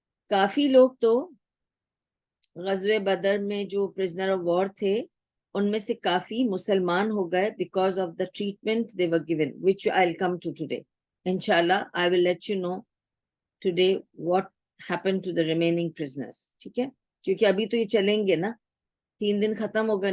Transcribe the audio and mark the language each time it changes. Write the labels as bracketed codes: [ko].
[ur] کافی لوگ تو غزوہ بدر میں جو پرزنر آف وار تھے ان میں سے کافی مسلمان ہو گئے [en] because of the treatment they were given, which I'll come to today. Inshallah, I will let you know today what happened to the remaining prisoners. [ur] ٹھیک ہے، کیونکہ ابھی تو یہ چلیں گے نا، 3 دن ختم ہو گئے.